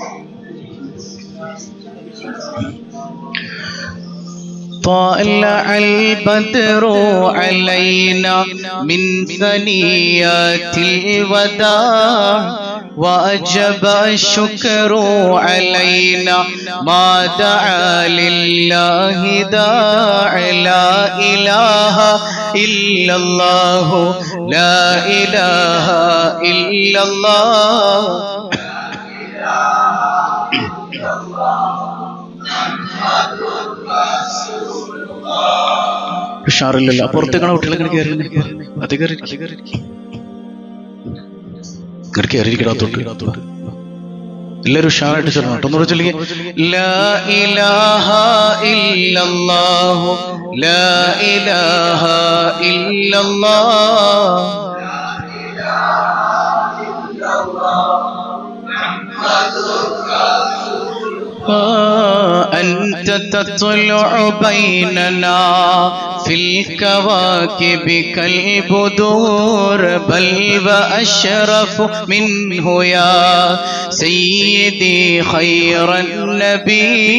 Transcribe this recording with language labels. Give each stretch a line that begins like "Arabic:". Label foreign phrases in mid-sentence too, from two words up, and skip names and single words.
Arabic: طلع البدر علينا من ثنيات الوداع وأجب الشكر علينا ما دعا لله داع. لا إله إلا الله لا إله إلا الله.
Malayalam: ഉഷാറില്ലല്ലോ. പുറത്തേക്കാണ് കുട്ടികളെ കയറിയിരിക്കടാത്തോട്ട് എല്ലാവരും ഉഷാറായിട്ട് ചെല്ലണം. ഒന്നുകൂടെ ചൊല്ലിക്കേ.
Arabic: لا إله إلا الله لا إله إلا الله. أنت تطلع بيننا في الكواكب كالبدور بل وأشرف منه يا سيدي خير النبي.